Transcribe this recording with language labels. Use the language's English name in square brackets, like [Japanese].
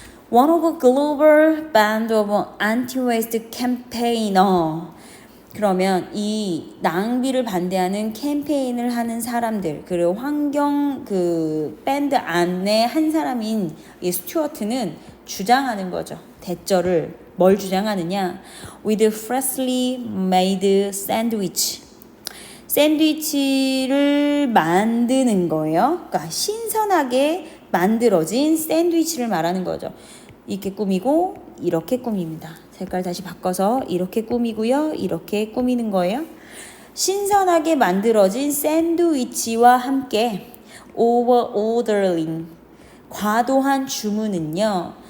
[English] One of a global band of anti-waste campaigner. [Korean] 그러면 이 낭비를 반대하는 캠페인을 하는 사람들, 그리고 환경 밴드 안에 한 사람인 이 스튜어트는 주장하는 거죠. 대절을 뭘 주장하느냐? [English] With freshly made sandwich. [Korean] 샌드위치를 만드는 거예요. 그러니까 신선하게 만들어진 샌드위치를 말하는 거죠. 이렇게 꾸미고 이렇게 꾸밉니다. 색깔 다시 바꿔서 이렇게 꾸미고요. 이렇게 꾸미는 거예요. 신선하게 만들어진 샌드위치와 함께 overordering, 과도한 주문은요.